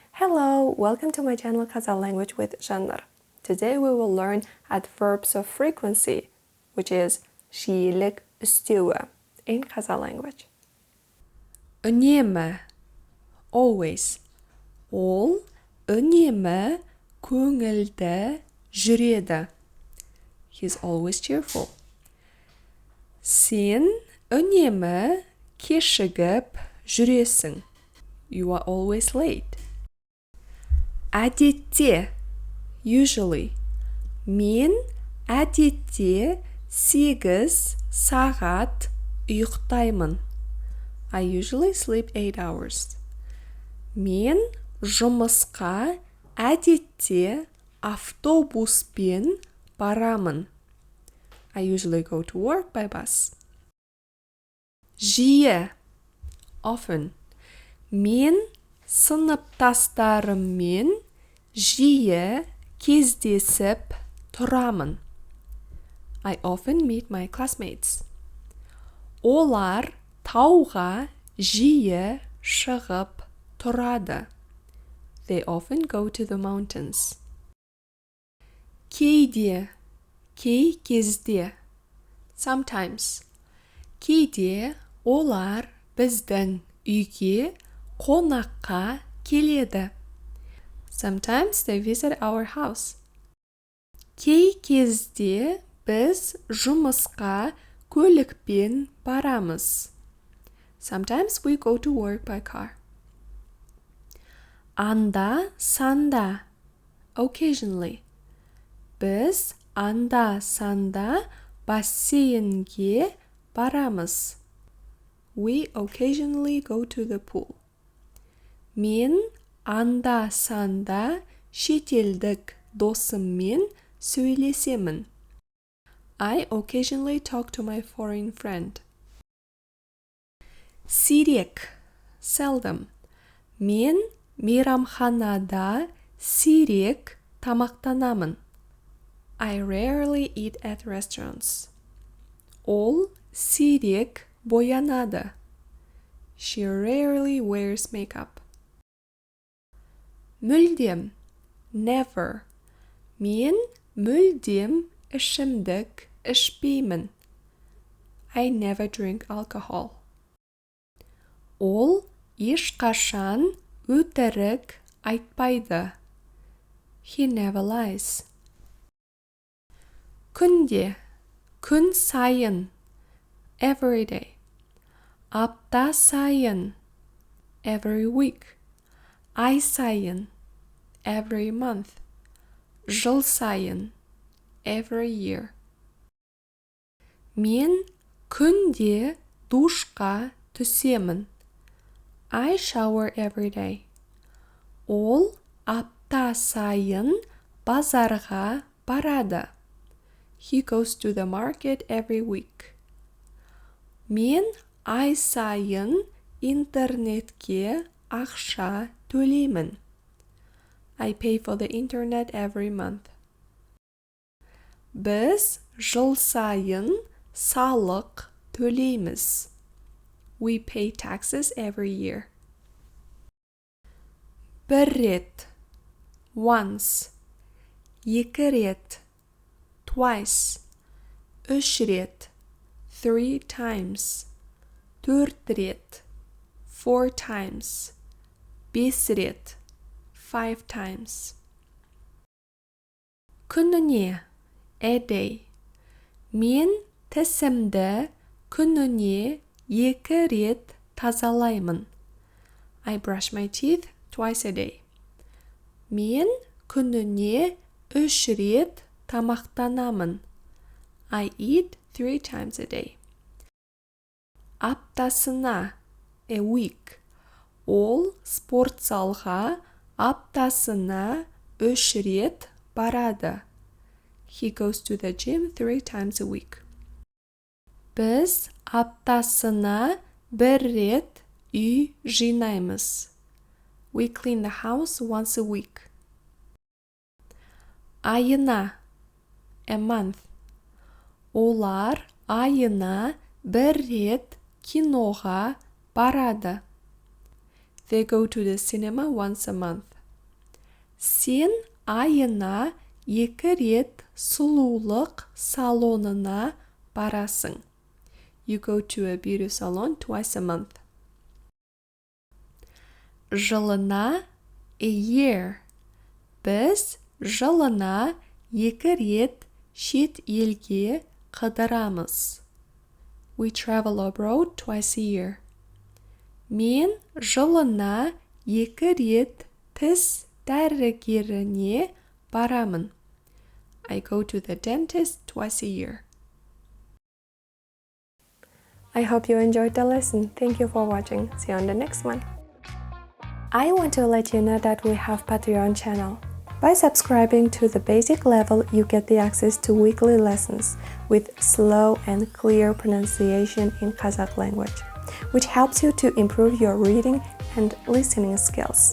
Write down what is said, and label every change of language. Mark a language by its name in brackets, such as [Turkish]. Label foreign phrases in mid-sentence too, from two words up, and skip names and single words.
[English] Hello, welcome to my channel Kazakh language with Zhannur. Today we will learn adverbs of frequency, which is [Kazakh] жиілік, үстеуі [English] in Kazakh language. [Kazakh] үнемі, always. Ол үнемі көңілді жүреді. [English] He's always cheerful. [Kazakh] Сен үнемі кешігіп жүресің. [English] You are always late. [Kazakh] Әдетте, usually. Мен әдетте 8 сағат ұйықтаймын. [English] I usually sleep 8 hours. [Kazakh] Мен жұмысқа әдетте автобуспен барамын. [English] I usually go to work by bus. [Kazakh] Жиі, often. Мен сыныптастарыммен жиі кездесіп тұрамын. [English] I often meet my classmates. [Kazakh] Олар тауға жиі шығып тұрады. [English] They often go to the mountains. [Kazakh] Кейде, кей кезде. [English] Sometimes. [Kazakh] Кейде олар біздің үйге қонаққа келеді. [English] Sometimes they visit our house. [Kazakh] Кей кезде біз жұмысқа көлікпен барамыз. [English] Sometimes we go to work by car. [Kazakh] Анда-санда, occasionally. Біз анда-санда бассейнге барамыз. [English] We occasionally go to the pool. [Kazakh] Мен анда-санда шетелдік досыммен сөйлесемін. [English] I occasionally talk to my foreign friend. [Kazakh] Сирек, seldom. Мен мейрамханада сирек тамақтанамын. [English] I rarely eat at restaurants. [Kazakh] Ол сирек боянады. [English] She rarely wears makeup. [Kazakh] Мүлдем, never. Мен мүлдем ішімдік ішпеймін. [English] I never drink alcohol. [Kazakh] Ол ешқашан өтірік айтпайды. [English] He never lies. [Kazakh] Күнде, күн сайын. [English] Every day. [Kazakh] Апта сайын. [English] Every week. [Kazakh] Ай сайын. [English] Every month. [Kazakh] Жыл сайын. [English] Every year. [Kazakh] Мен күнде душқа түсемін. [English] I shower every day. [Kazakh] Ол апта сайын базарға барады. [English] He goes to the market every week. [Kazakh] Мен ай сайын интернетке ақша төлеймін. [English] I pay for the internet every month. [Kazakh] Біз жыл сайын салық төлейміз. [English] We pay taxes every year. [Kazakh] Бір рет, once. Екі рет, twice. Үш рет, 3 times. Төрт рет, 4 times. Бес рет, 5 times. Күніне, [English] a day. [Kazakh] Мен тісімді күніне 2 рет тазалаймын. [English] I brush my teeth twice a day. [Kazakh] Мен күніне 3 рет тамақтанамын. [English] I eat 3 times a day. Аптасына, a week. [Kazakh] Ол спортзалға аптасына 3 рет барады. [English] He goes to the gym 3 times a week. [Kazakh] Біз аптасына 1 рет үй жинаймыз. [English] We clean the house once a week. Айына, a month. [Kazakh] Олар айына 1 рет киноға барады. [English] They go to the cinema once a month. [Kazakh] Сен айына 2 рет сұлулық салонына барасың. [English] You go to a beauty salon twice a month. Жылына a year. [Kazakh] Біз жылына 2 рет шет елге қыдырамыз. [English] We travel abroad twice a year. [Kazakh] Мен жылына 2 рет тіс дәрігеріне барамын. [English] I go to the dentist twice a year. I hope you enjoyed the lesson. Thank you for watching. See you on the next one. I want to let you know that we have Patreon channel. By subscribing to the basic level, you get the access to weekly lessons with slow and clear pronunciation in Kazakh language, which helps you to improve your reading and listening skills.